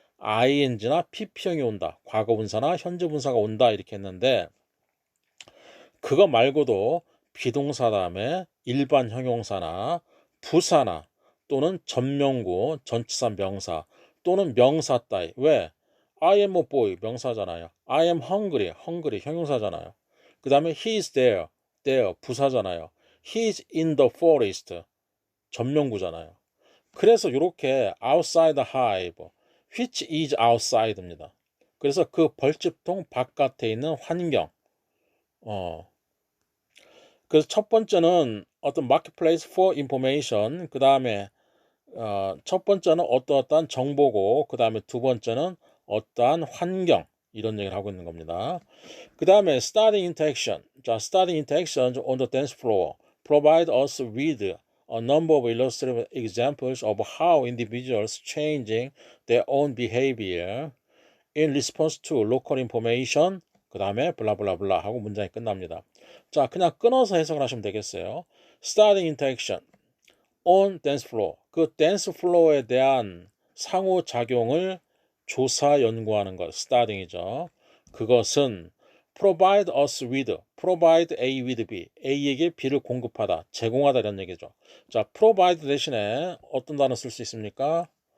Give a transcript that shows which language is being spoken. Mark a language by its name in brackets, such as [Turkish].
[Korean] ing나 pp형이 온다. 과거분사나 현재분사가 온다 이렇게 했는데 그거 말고도 비동사 다음에 일반 형용사나 부사나 또는 전명구, 전치사 명사 또는 명사 따위. 왜? [English] I am a boy [Korean] 명사잖아요. [English] I am hungry, hungry [Korean] 형용사잖아요. 그 다음에 [English] he is there, there [Korean] 부사잖아요. [English] He is in the forest [Korean] 전명구잖아요. 그래서 이렇게 [English] outside the hive, which is outside입니다. [Korean] 그래서 그 벌집통 바깥에 있는 환경. 그래서 첫 번째는 어떤 marketplace for information, 그 다음에 첫 번째는 어떠한 정보고 그 다음에 두 번째는 어떠한 환경 이런 얘기를 하고 있는 겁니다. 그 다음에 starting interaction. [English] 자, starting interactions on the dance floor provide us with a number of illustrative examples of how individuals changing their own behavior in response to local information [Korean] 그 다음에 블라블라블라 하고 문장이 끝납니다. 자, 그냥 끊어서 해석을 하시면 되겠어요. [English] starting interaction on dance floor. [Korean] 그 댄스 플로어에 대한 상호작용을 조사 연구하는 것, starting이죠. 그것은 provide us with, provide A with B, A에게 B를 공급하다, 제공하다 이런 얘기죠. 자, provide 대신에 어떤 단어 쓸 수 있습니까?